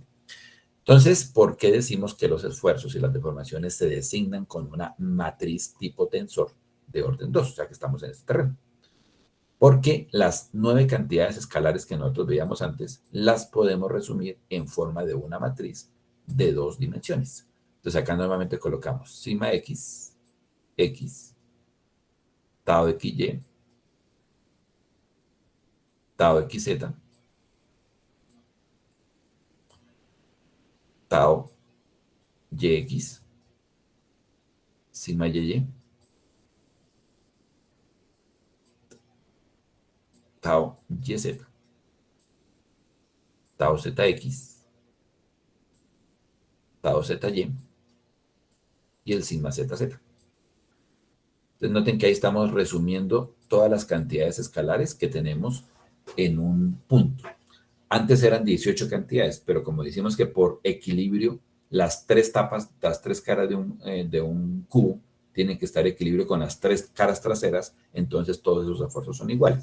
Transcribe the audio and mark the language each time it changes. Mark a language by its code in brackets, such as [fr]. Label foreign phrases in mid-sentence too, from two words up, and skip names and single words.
[es] Entonces, ¿por qué decimos que los esfuerzos y las deformaciones se designan con una matriz tipo tensor de orden 2? O sea, que estamos en este terreno. Porque las 9 cantidades escalares que nosotros veíamos antes, las podemos resumir en forma de una matriz de 2 dimensiones. Entonces, acá normalmente colocamos sigma x, x, tau xy, tau xz, tau yx, sigma yy, tau yz, tau zx, tau zy y el sigma zz. Entonces noten que ahí estamos resumiendo todas las cantidades escalares que tenemos en un punto. Antes eran 18 cantidades, pero como decimos que por equilibrio, las 3 tapas, las 3 caras de un cubo tienen que estar en equilibrio con las 3 caras traseras, entonces todos esos esfuerzos son iguales.